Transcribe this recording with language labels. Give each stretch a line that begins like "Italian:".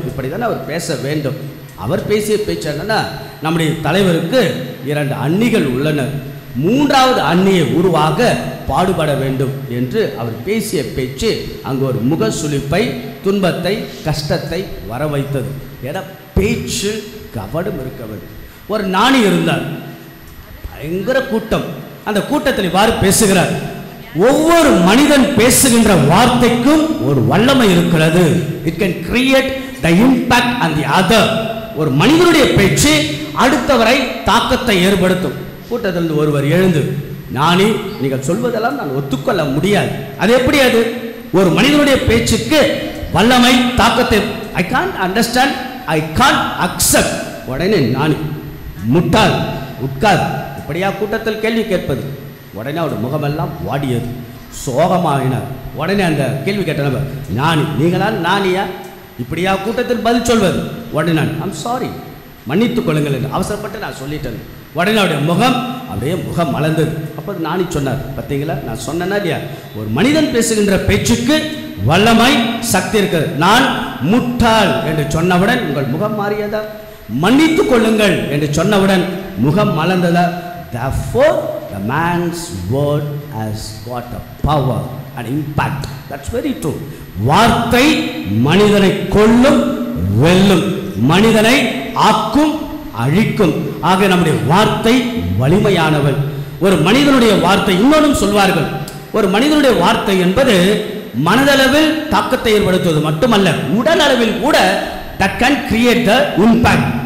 Tamil: இப்படிதான் அவர் பேச வேண்டும். அவர் பேசிய பேச்சு என்னன்னா, நம்முடைய தலைவருக்கு இரண்டு அணிகள் உள்ளனர், மூன்றாவது அணியை உருவாக பாடுபட வேண்டும் என்று அவர் பேசிய பேச்சு அங்கு ஒரு முக சுளிப்பை, துன்பத்தை, கஷ்டத்தை வர வைத்தது. ஏன்னா பேச்சு கவனம் இருக்க வேண்டும். ஒரு ஞானி இருந்தார், பயங்கர கூட்டம். அந்த கூட்டத்தில் இவ்வாறு பேசுகிறார், ஒவ்வொரு மனிதன் பேசுகின்ற வார்த்தைக்கும் ஒரு வல்லமை இருக்கிறது.
English: It can create the impact on the other.
Tamil: ஒரு மனிதனுடைய பேச்சு அடுத்தவரை தாக்கத்தை ஏற்படுத்தும். கூட்டத்தில் ஒருவர் எழுந்து, ஞானி, நீங்கள் சொல்வதெல்லாம் நான் ஒத்துக்கொள்ள முடியாது. அது எப்படி? அது ஒரு மனிதனுடைய பேச்சுக்கு வல்லமை, தாக்கத்தை.
English: I can't understand, I can't accept.
Tamil: உடனே ஞானி, முட்டாள், உட்கார். இப்படியா கூட்டத்தில் கேள்வி கேட்பது? உடனே அவருடைய முகமெல்லாம் வாடியது, சோகமாகினார். உடனே அந்த கேள்வி கேட்டவர், ஞானி, நீங்களால் ஞானியா? இப்படியா கூட்டத்தில் பதில் சொல்வது? உடனே நான்,
English: I'm sorry,
Tamil: மன்னித்துக் கொள்ளுங்கள் என்று அவசரப்பட்டு நான் சொல்லிட்டேன். உடனே அவருடைய முகம் அப்படியே முகம் மலர்ந்தது. அப்போ ஞானி சொன்னார், பார்த்தீங்களா நான் சொன்னேன்னா இல்லையா, ஒரு மனிதன் பேசுகின்ற பேச்சுக்கு வல்லமை, சக்தி இருக்கிறது. நான் முட்டாள் என்று சொன்னவுடன் உங்கள் முகம் மாறியதா? மன்னித்துக் கொள்ளுங்கள் என்று சொன்னவுடன் முகம் மலர்ந்ததா?
English: Therefore, the man's word has got a power and impact. That's very true.
Tamil: வார்த்தை மனிதனை கொல்லும், வெல்லும், மனிதனை ஆக்கும், அழிக்கும். ஆக நம்முடைய வார்த்தை வலிமையானவள். ஒரு மனிதனுடைய வார்த்தை, இன்னொன்றும் சொல்வார்கள், ஒரு மனிதனுடைய வார்த்தை என்பது மனதளவில் தாக்கத்தை ஏற்படுத்துவது மட்டுமல்ல, உடல் அளவில் கூட
English: that can create the impact.